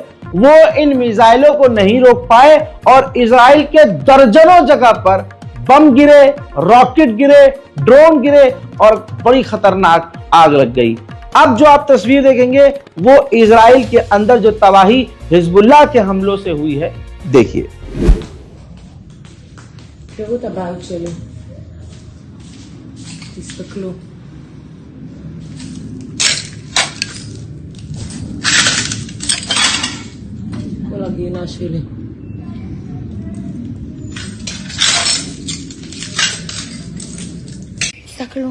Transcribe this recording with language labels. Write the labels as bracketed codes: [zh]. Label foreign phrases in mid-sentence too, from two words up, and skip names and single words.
[hi] वो इन मिसाइलों को नहीं रोक पाए और इजराइल के दर्जनों जगह पर बम गिरे, रॉकेट गिरे, ड्रोन गिरे और बड़ी खतरनाक आग लग गई। अब जो आप तस्वीर देखेंगे वो इजराइल के अंदर जो तबाही हिजबुल्लाह के हमलों से हुई है, देखिए। [he] תראו את הבית שלי. תסתכלו. כל הגינה שלי. תסתכלו.